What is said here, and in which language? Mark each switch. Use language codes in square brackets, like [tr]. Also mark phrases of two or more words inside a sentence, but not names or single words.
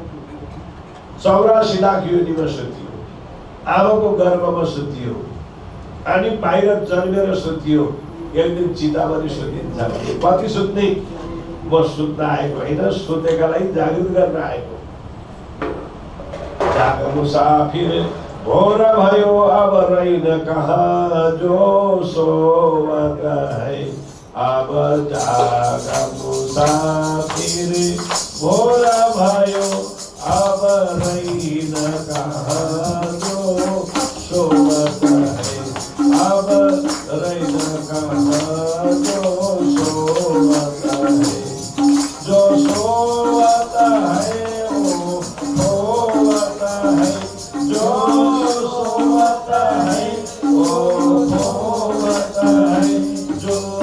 [ne] 84 लाख योनिमा सुतियो, आमाको गर्भमा सुतियो, अनि बाहिर जन्मेर सुतियो, एक दिन चिताभरि सुतिन्छ। कति सुत्ने? म सुत्न आएको होइन, सुतेकालाई जागृत गर्न आएको। [hi] जाग मुसाफिर भोर भयो अब रहिन कहाँ, जो सोवत है अब जाग मुसाफिर भोर भयो अब रहिन कहाँ, जो सोवत है अब रहिन कहाँ, जो सोवत है, जो सोवत है ओ सोवत है, जो सोवत है ओ सोवत है, जो